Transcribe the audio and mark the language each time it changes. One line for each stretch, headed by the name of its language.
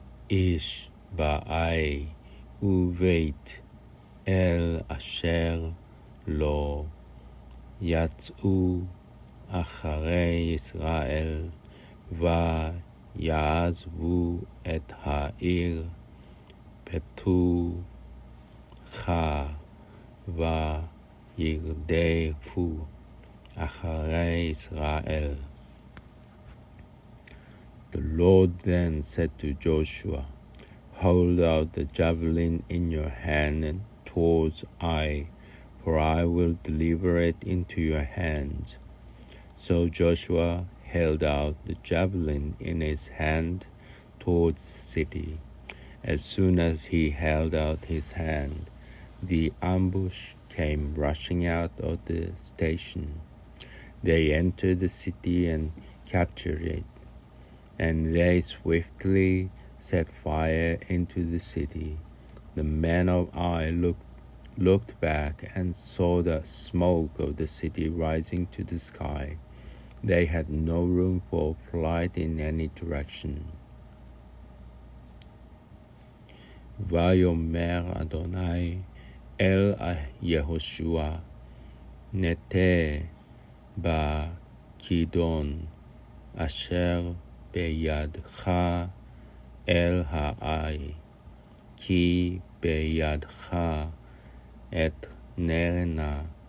Hebrew: איש באי ובית אל אשר לא יצאו אחרי ישראל ויעזבו את העיר וישפטוך וירדפו אחרי ישראל.
English: The Lord then said to Joshua, Hold out the javelin in your hand towards Ai, for I will deliver it into your hands. So Joshua held out the javelin in his hand towards the city. As soon as he held out his hand, the ambush came rushing out of the station. They entered the city and captured it, and they swiftly set fire into the city. The men of Ai looked back and saw the smoke of the city rising to the sky. They had no room for flight in any direction.
Hebrew: ויאמר אדוני אל יהושע, נטה בכידון אשר בידך אל העי, כי בידך אתננה.